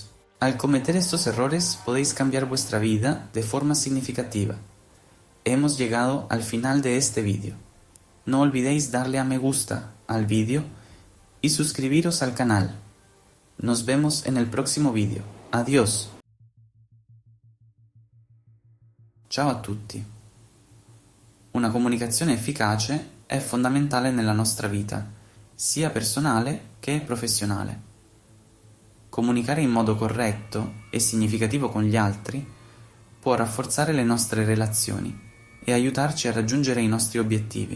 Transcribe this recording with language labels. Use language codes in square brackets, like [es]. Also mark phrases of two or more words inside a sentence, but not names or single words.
[es] Al cometer estos errores podéis cambiar vuestra vida de forma significativa. Hemos llegado al final de este vídeo. No olvidéis darle a me gusta al vídeo y suscribiros al canal. Nos vemos en el próximo vídeo. Adiós. [it] Ciao a tutti. Una comunicazione efficace è fondamentale nella nostra vita, sia personale che professionale. Comunicare in modo corretto e significativo con gli altri può rafforzare le nostre relazioni e aiutarci a raggiungere i nostri obiettivi.